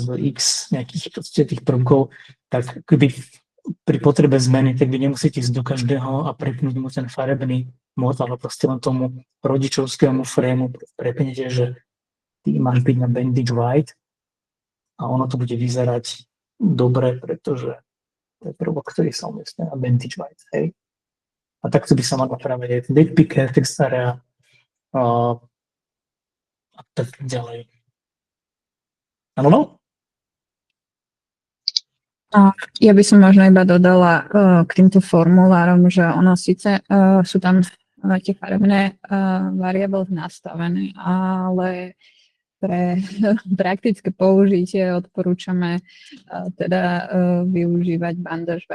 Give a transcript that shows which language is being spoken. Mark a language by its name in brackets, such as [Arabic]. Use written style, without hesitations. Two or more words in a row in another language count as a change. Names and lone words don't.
[Slovak] x nejakých tých prvkov, tak keby pri potrebe zmeny, tak vy nemusíte ísť do každého a prepnúť mu ten farebný mód, ale proste len tomu rodičovskému frameu prepnete, že ty máš byť na bandage white a ono to bude vyzerať dobre, pretože to je prvok, ktorý sa umiestňuje na bandage white, hej. A takto by sa mal napraviť aj [English] date picker, text area [Slovak] a tak ďalej. Áno? Ja by som možno iba dodala k týmto formulárom, že ono síce sú tam tie farebné variable nastavené, ale pre praktické použitie odporúčame teda využívať bandage